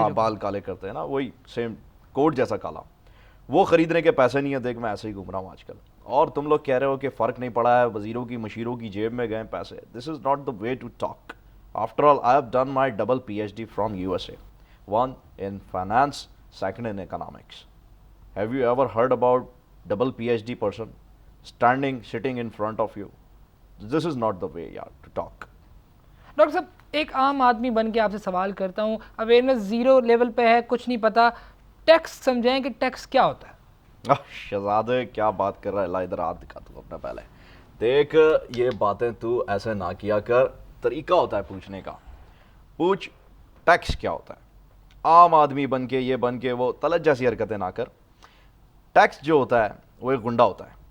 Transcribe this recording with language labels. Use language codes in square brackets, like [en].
[ur] ہاں بال کالے کرتے ہیں نا، وہی سیم کوٹ جیسا کالا، وہ خریدنے کے پیسے نہیں ہیں۔ دیکھ میں ایسے ہی گھوم رہا ہوں آج کل، اور تم لوگ کہہ رہے ہو کہ فرق نہیں پڑا ہے، وزیروں کی مشیروں کی جیب میں گئے پیسے۔ [en] This is not the way to talk. After all I have done my double P H D from U S A, one in finance, second in economics. Have you ever heard about double P H D person sitting in front of you? This is not the way to talk. [ur] Doctor صاحب ایک عام آدمی بن کے آپ سے سوال کرتا ہوں، اویئرنیس زیرو لیول پہ ہے، کچھ نہیں پتا، ٹیکس سمجھائیں کہ ٹیکس کیا ہوتا ہے؟ شہزادے کیا بات کر رہا ہے؟ لا ادھر ہاتھ دکھا تو اپنا پہلے دیکھ، یہ باتیں تو ایسے نہ کیا کر، طریقہ ہوتا ہے پوچھنے کا۔ پوچھ ٹیکس کیا ہوتا ہے، عام آدمی بن کے یہ بن کے وہ طلعت جیسی حرکتیں نہ کر۔ ٹیکس جو ہوتا ہے وہ ایک گنڈا ہوتا ہے۔